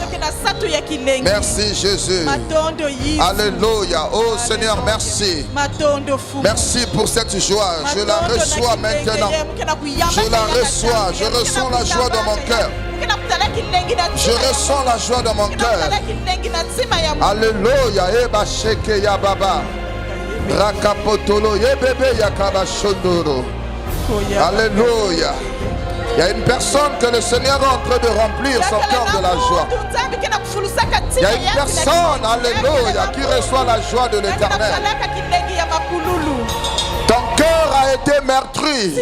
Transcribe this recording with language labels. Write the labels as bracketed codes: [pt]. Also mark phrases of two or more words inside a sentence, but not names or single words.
[fr] Merci Jésus. Alléluia. Oh Seigneur, merci. Merci pour cette joie. Je la reçois maintenant. Je la reçois. Je ressens la joie dans mon cœur. Je ressens la joie dans mon cœur. Alléluia. Eba sheke ya baba. Rakapotolo ye bebe ya kabashondoro. Alléluia. Il y a une personne que le Seigneur est en train de remplir son cœur de la joie. Il y a une personne, alléluia, qui reçoit la joie de l'Éternel. Ton cœur a été meurtri.